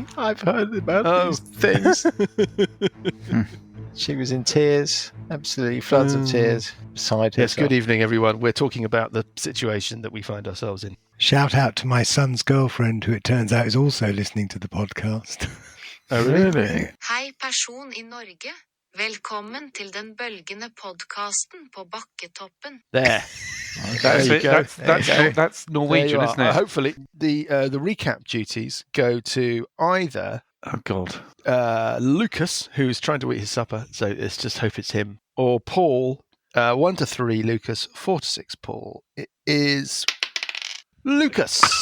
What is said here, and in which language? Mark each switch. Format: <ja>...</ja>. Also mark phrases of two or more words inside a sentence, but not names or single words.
<en>I've heard about these things. She was in tears, absolutely floods of tears beside herself. Yes, good evening, everyone. We're talking about the situation that we find ourselves in. Shout out to my son's girlfriend, who it turns out is also listening to the podcast. Oh, really?</en> <no>Hei, person I Norge. Velkommen til den bølgende podcasten på Bakketoppen.</no> <en>There. That's Norwegian, isn't it? Hopefully, the recap duties go to either Lucas, who's trying to eat his supper, so let's just hope it's him, or Paul. 1 to 3, Lucas. 4 to 6, Paul. It is Lucas.</en>